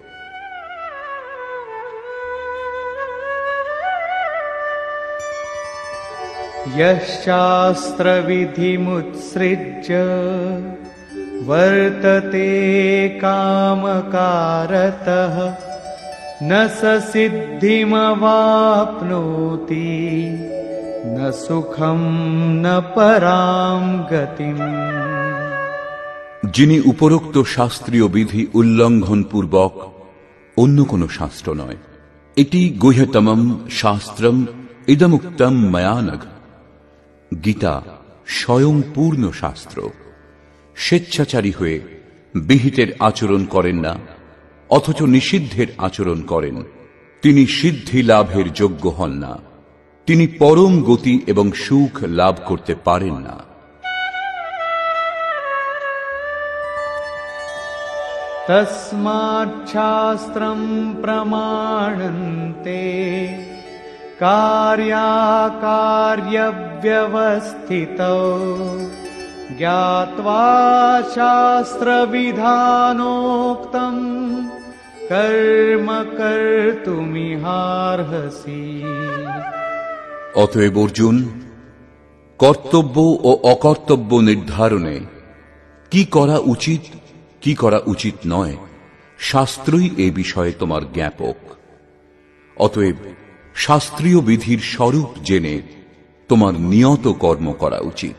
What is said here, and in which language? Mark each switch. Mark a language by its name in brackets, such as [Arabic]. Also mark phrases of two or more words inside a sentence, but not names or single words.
[Sanskrit] यश्शास्त्रविधिमुत्सृज्य वर्तते कामकारतः न स सिद्धिमवाप्नोति न सुखं न परां गतिम्। [Bangla] যিনি উপরোক্ত শাস্ত্রীয় বিধি উল্লঙ্ঘন পূর্বক, অন্য কোন শাস্ত্র নয়, এটি [Sanskrit] গুহ্যতমম শাস্ত্রম ইদমুক্তম ময়া নঘ, [Bangla] গীতা স্বয়ং পূর্ণ শাস্ত্র। স্বেচ্ছাচারী হয়ে বিহিতের আচরণ করেন না, অথচ নিষিদ্ধের আচরণ করেন, তিনি সিদ্ধি লাভের যোগ্য হন না, তিনি পরম গতি এবং সুখ লাভ করতে পারেন না। [Sanskrit] तस्मात् शास्त्रं प्रमाणन्ते कार्याकार्यव्यवस्थितौ ज्ञात्वा शास्त्रविधानोक्तं कर्म कर्तुमिहार्हसि। [Bangla] অতএব অর্জুন, কর্তব্য ও অকর্তব্য নির্ধারণে কি করা উচিত কি করা উচিত নয়, শাস্ত্রই এ বিষয়ে তোমার জ্ঞাপক। অতএব শাস্ত্রীয় বিধির স্বরূপ জেনে তোমার নিয়ত কর্ম করা উচিত।